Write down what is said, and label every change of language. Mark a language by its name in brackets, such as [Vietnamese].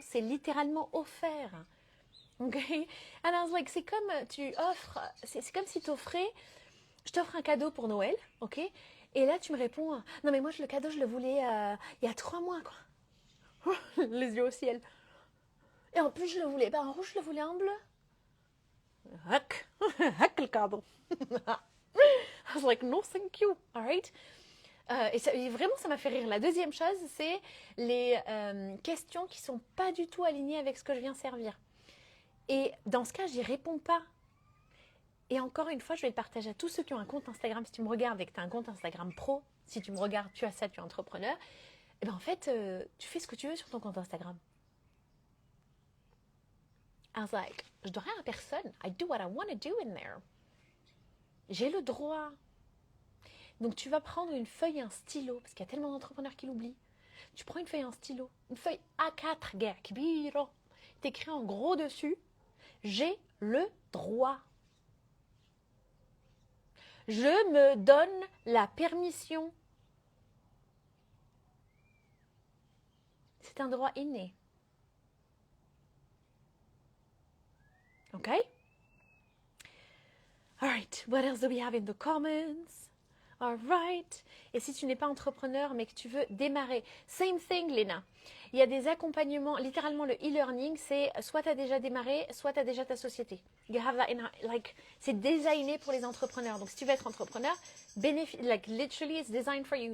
[French] C'est littéralement offert. Ok? [English] And I was like, [French] c'est comme tu offres, c'est comme si t'offrais, je t'offre un cadeau pour Noël, ok? Et là, tu me réponds, non mais moi, le cadeau, je le voulais il y a 3 mois, quoi. Les yeux au ciel. Et en plus, je le voulais pas en rouge, je le voulais en bleu. Hack, hack le cadeau. [English] I was like, no, thank you, alright? [French] Et vraiment, ça m'a fait rire. La deuxième chose, c'est les questions qui sont pas du tout alignées avec ce que je viens servir. Et dans ce cas, j'y réponds pas. Et encore une fois, je vais le partager à tous ceux qui ont un compte Instagram. Si tu me regardes et que tu as un compte Instagram pro, si tu me regardes, tu as ça, tu es entrepreneur, et ben en fait, tu fais ce que tu veux sur ton compte Instagram. [English] I was like, [French] je dois rien à personne. [English] I do what I want to do in there. [French] J'ai le droit. Donc tu vas prendre une feuille et un stylo, parce qu'il y a tellement d'entrepreneurs qui l'oublient. Tu prends une feuille et un stylo, une feuille A4, gars, kbiro. T'écris en gros dessus, j'ai le droit. Je me donne la permission. C'est un droit inné. Ok? [English] Alright, what else do we have in the comments? Alright. [French] Et si tu n'es pas entrepreneur mais que tu veux démarrer, [English] same thing, [French] Léna. Il y a des accompagnements, littéralement le e-learning, c'est soit tu as déjà démarré, soit tu as déjà ta société. [English] You have that [French] c'est designé pour les entrepreneurs. Donc si tu veux être entrepreneur, [English] literally it's designed for you.